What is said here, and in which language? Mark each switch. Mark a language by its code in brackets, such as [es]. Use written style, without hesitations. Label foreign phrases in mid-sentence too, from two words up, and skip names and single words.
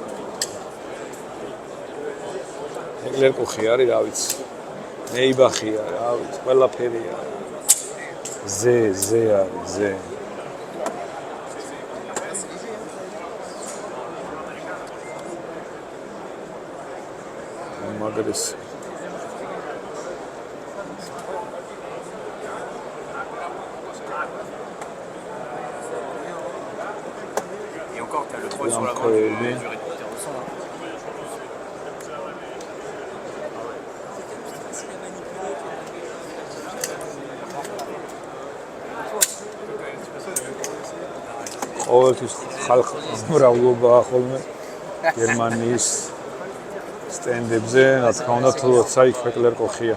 [ka] ეკლერკოხი არის, რა ვიცი. მეიბახია, რა ვიცი, ყველაფერია. ზე არის, ზე. მაგრის [fr] Et encore, tu as le poids sur la main du réducteur de son. [ka] ყოველთვის ხალხი მრავლობაა ხოლმე გერმანიის სტენდებზე, რა თქმა უნდა, თუ როცა იქ ეკლერკოხია.